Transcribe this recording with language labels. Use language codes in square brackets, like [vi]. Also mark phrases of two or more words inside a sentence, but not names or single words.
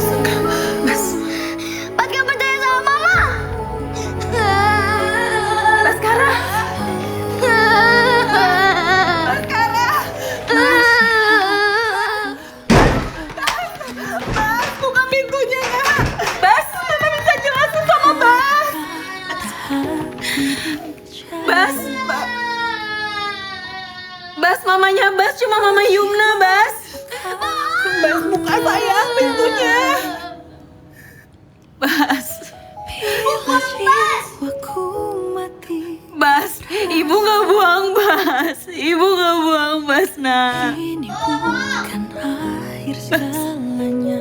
[id] Bas gak percaya sama Mama. Baskara. Bas, buka pintunya ya. Bas, Mama bisa jelasin sama Bas. Bas. Bas, mamanya Bas cuma Mama Yumna, Bas. Bas, buka saya pintunya. Bas. Bas, Ibu nggak buang Bas. Ibu nggak buang. nak. Ini bukan akhir segalanya.